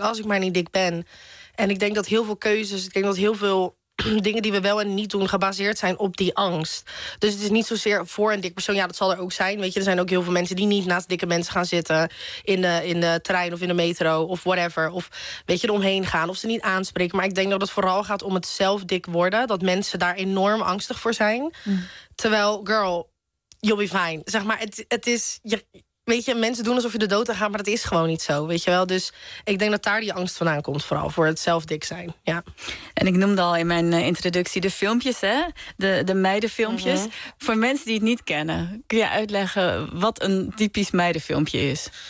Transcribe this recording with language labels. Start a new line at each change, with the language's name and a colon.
Dutch: Als ik maar niet dik ben. En ik denk dat heel veel keuzes, ik denk dat heel veel dingen die we wel en niet doen, gebaseerd zijn op die angst. Dus het is niet zozeer voor een dik persoon. Ja, dat zal er ook zijn. Weet je, er zijn ook heel veel mensen die niet naast dikke mensen gaan zitten in de trein of in de metro of whatever. Of weet je, eromheen gaan of ze niet aanspreken. Maar ik denk dat het vooral gaat om het zelf dik worden. Dat mensen daar enorm angstig voor zijn. Terwijl,
English: girl, you'll be fine.
Dutch: Zeg maar, het is. Weet je, mensen doen alsof je de dood aan gaat, maar dat is gewoon niet zo, weet je wel. Dus ik denk dat daar die angst vandaan komt, vooral voor het zelf dik zijn. Ja. En ik noemde al in mijn introductie de filmpjes, hè? De meidenfilmpjes. Mm-hmm. Voor mensen die het niet kennen, kun je uitleggen wat een typisch meidenfilmpje is?